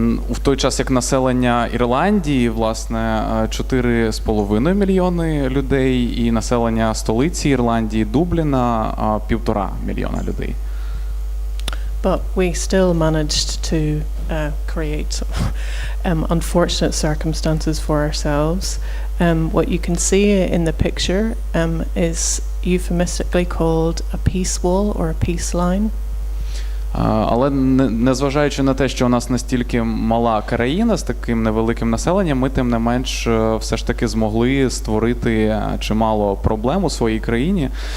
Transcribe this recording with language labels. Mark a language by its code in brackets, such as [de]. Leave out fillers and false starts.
[uk] В той час, як населення Ірландії, власне, 4,5 мільйони людей, і населення столиці Ірландії, Дубліна, 1,5 мільйона людей. [en] But we still managed to create unfortunate circumstances for ourselves. What you can see in the picture is euphemistically called a peace wall or a peace line. [uk] Але незважаючи на те, що у нас настільки мала країна з таким невеликим населенням, ми тим не менш все ж таки змогли створити чимало проблем у своїй країні.